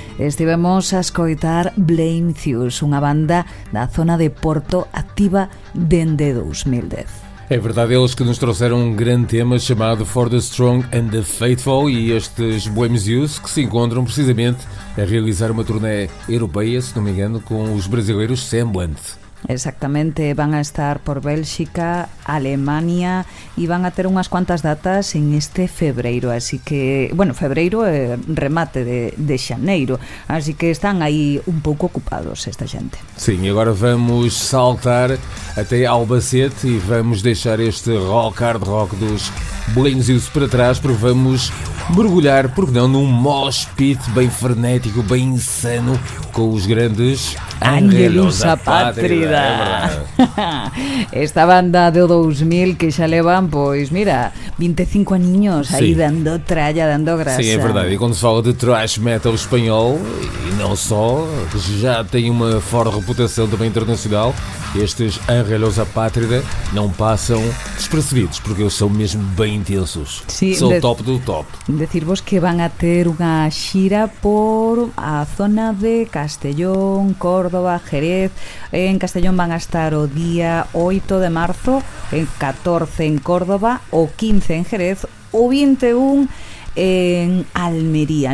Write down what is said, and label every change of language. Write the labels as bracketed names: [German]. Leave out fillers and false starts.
[Galician] Estivemos a escoitar Blame Theus, unha banda da zona de Porto activa dende 2010. [Portuguese] É verdade, eles que nos trouxeram um grande tema chamado For the Strong and the Faithful, e estes Bohemians Youth que se encontram precisamente a realizar uma turnê europeia, se não me engano, com os brasileiros Semblant. [Galician] Exactamente, van a estar por Bélxica, Alemania e van a ter unhas cuantas datas en este febreiro, así que, bueno, febreiro é remate de xaneiro, así que están aí un pouco ocupados esta xente. [Portuguese] Sim, agora vamos saltar até Albacete e vamos deixar este hard rock dos Bohemians Youth para trás, porque vamos mergulhar, porque não, num mosh pit bem frenético, bem insano, com os grandes [Galician] Ángelus Apátrida. Esta banda de 2000 que xa levan, pois mira, 25 aninhos aí [Portuguese] Sim. [Galician] dando tralla, dando grasa. [Portuguese] Sim, é verdade. E quando se fala de thrash metal espanhol, e não só, já tem uma forte reputação também internacional, estes Ángelus Apátrida não passam despercebidos, porque eles são mesmo bem intensos. [Galician] Sí, [Portuguese] são o top do top. [Galician] Decirvos que van a ter unha xira por a zona de Castellón, Córdoba, Jerez. En Castellón van a estar o día 8 de marzo, en 14 en Córdoba, o 15 en Jerez, o 21 en Almería.